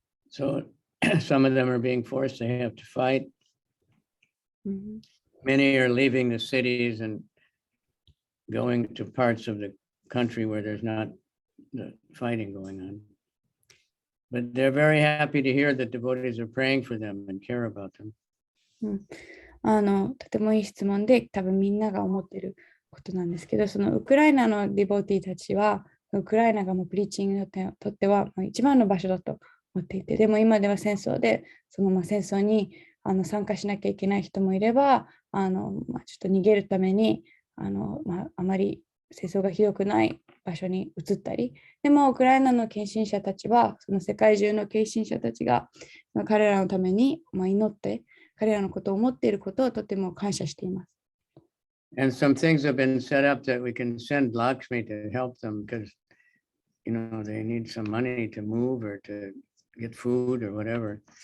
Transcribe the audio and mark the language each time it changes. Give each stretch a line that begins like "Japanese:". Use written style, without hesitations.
English: So some of them are being forced. They have to fight. Many are leaving the cities and going to parts of the country where there's not the fighting going on. But they're very happy to hear that devotees are praying for them and care about them.
Japanese: とてもいい質問で、多分みんなが思っていることなんですけど、そのウクライナのディボティたちは、ウクライナがもうプリーチングにとっては一番の場所だと思っていて、でも今では戦争で、その戦争に参加しなきゃいけない人もいれば、ちょっと逃げるためにあまり戦争がひどくない場所に移ったり、でもウクライナの献身者たちは、その世界中の献身者たちが彼らのために祈って、彼らのことを思っていることをとても感謝しています。
English: And some things have been set up that we can send Lakshmi to help them because, they need some money to move or to get food or whatever.